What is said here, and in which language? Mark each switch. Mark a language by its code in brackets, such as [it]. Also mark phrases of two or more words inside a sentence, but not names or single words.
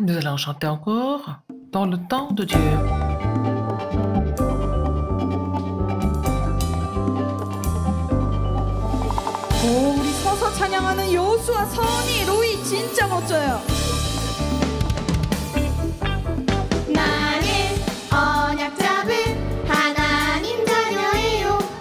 [fr] allons chanter encore dans le temps de Dieu. [ko] 오, 우리 서서 찬양하는 여호수아, 선이, 로이 진짜 멋져요. 나는 언약 잡은 하나님 자녀예요.